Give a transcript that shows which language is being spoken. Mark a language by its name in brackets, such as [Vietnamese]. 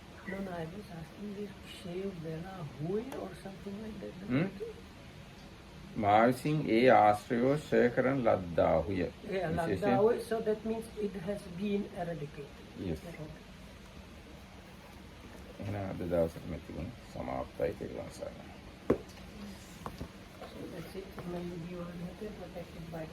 [English] No, I was asking this shave vela hui or something like that. [Sinhala] මා විසින් ඒ ආශ්‍රයෝ ඡය කරන ලද්දාහුය. [English] Yeah, laddahu, so that means it has been eradicated. Yes. [Sinhala] එහෙනම් අද දවසට මෙතකින් සමාප්තයි කියලා සරණයි. [English] So that's it. May you be all protected by